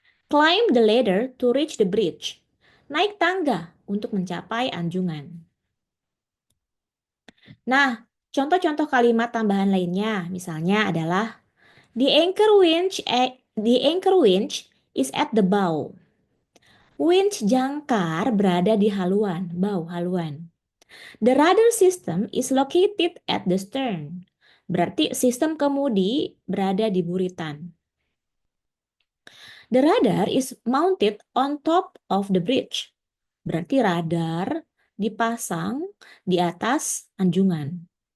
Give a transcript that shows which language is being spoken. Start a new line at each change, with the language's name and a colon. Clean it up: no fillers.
English: Climb the ladder to reach the bridge.
Indonesian: Naik tangga untuk mencapai anjungan. Nah, contoh-contoh kalimat tambahan lainnya misalnya adalah
English: the anchor winch is at the bow.
Indonesian: Winch jangkar berada di haluan, haluan.
English: The rudder system is located at the stern.
Indonesian: Berarti sistem kemudi berada di buritan.
English: The radar is mounted on top of the bridge.
Indonesian: Berarti radar dipasang di atas anjungan.